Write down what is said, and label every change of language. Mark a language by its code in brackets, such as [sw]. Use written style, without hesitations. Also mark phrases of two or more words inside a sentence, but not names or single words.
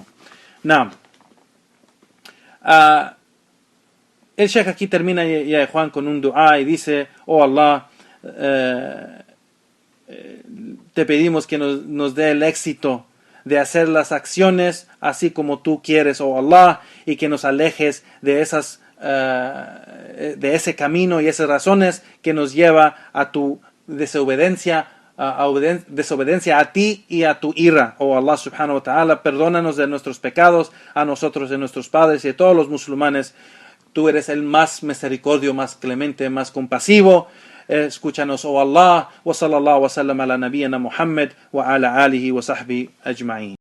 [es] Now, el Sheikh aquí termina ya Juan con un dua y dice: oh Allah, te pedimos que nos dé el éxito de hacer las acciones así como tú quieres, oh Allah, y que nos alejes de ese camino y esas razones que nos lleva a tu desobediencia, desobediencia a ti y a tu ira. [ar] Oh Allah سبحانه وتعالى, [es] perdónanos de nuestros pecados, a nosotros, de nuestros padres y a todos los musulmanes. Tú eres el más misericordioso, más clemente, más compasivo. Escúchanos, oh Allah. [ar] وصلى الله وسلم على نبينا محمد وعلى آله وصحبه أجمعين.